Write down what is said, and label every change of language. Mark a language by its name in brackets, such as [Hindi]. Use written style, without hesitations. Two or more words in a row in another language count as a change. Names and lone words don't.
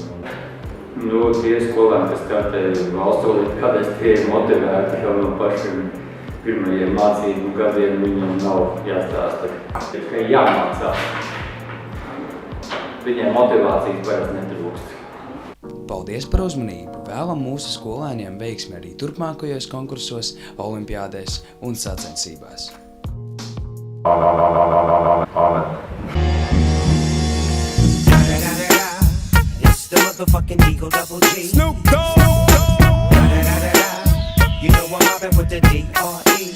[Latvian] Tie skolēni, kas startē valsts olimpiādēs, tie ir motivēti jau no pašiem pirmajiem mācību gadiem, viņam nav jāstāsta, tikai jāmācās. Viņiem motivācijas parasti netrūkst. Paldies par uzmanību! Vēlam mūsu skolēniem veiksmi arī turpmākajos konkursos, olimpiādēs un sacensībās. [English] It's the motherfucking Eagle Double G. Snoop Dogg. You know I'm Poppin' with the DR.